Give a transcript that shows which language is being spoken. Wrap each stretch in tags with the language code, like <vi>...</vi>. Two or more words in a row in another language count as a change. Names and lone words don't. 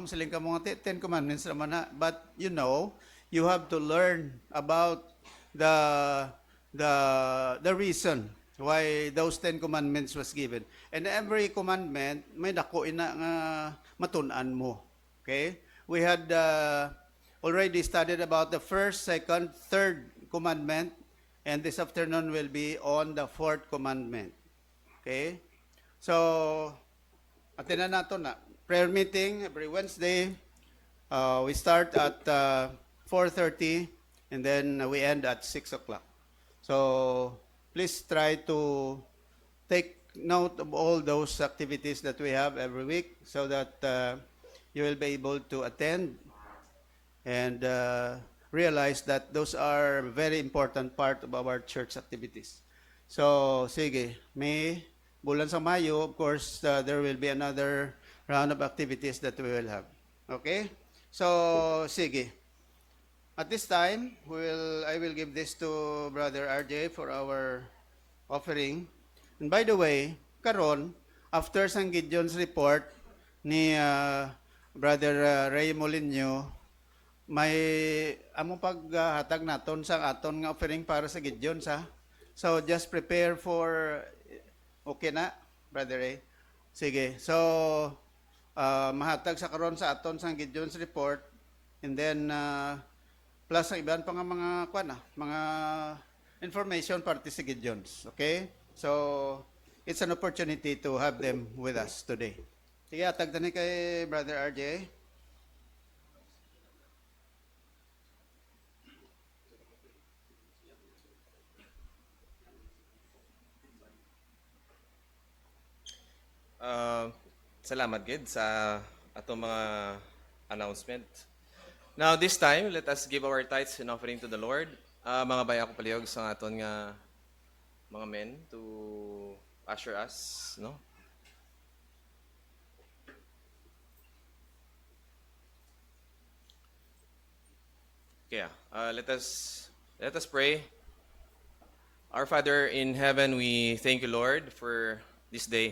<hil>Masaling ka mga 10 commandments naman na.</hil> <en>But you have to learn about the reason why those 10 commandments was given. And every commandment,</en> <hil>may dako ina nga matunan mo.</hil> <en>Okay? We had already studied about the first, second, third commandment, and this afternoon will be on the fourth commandment. Okay? So,</en> <hil>atinan nato na.</hil> <en>Prayer meeting every Wednesday. We start at 4:30 and then we end at 6 o'clock. So, please try to take note of all those activities that we have every week so that you will be able to attend and realize that those are very important part of our church activities. So,</en> <hil>sige, bulan sa Mayo,</hil> <en>of course, there will be another round of activities that we will have. Okay? So, sige. At this time, I will give this to Brother RJ for our offering. And by the way,</en> <hil>karon after sang Gideon's report ni Brother Ray Molinio, may among paghatag naton sang aton nga offering para sa Gideon sa.</hil> <en>So just prepare for okay na, Brother Ray. Sige.</en> <hil>So mahatag sa karon sa aton sang Gideon's report,</hil> <en>and then plus</en> <hil>ang iban pa nga mga information parte sa Gideon's.</hil> <en>Okay? So, it's an opportunity to have them with us today.</en> <hil>Sige, atag tani kay Brother RJ. Salamat gid sa atong mga announcement.</hil> <en>Now this time, let us give our tithes and offering to the Lord.</en> <hil>Mga baya ko palihog sa aton nga mga</hil> <en>men to usher us,</en> <hil>no?</hil> <en>Okay, let us pray. Our Father in heaven, we thank you, Lord, for this day.</en>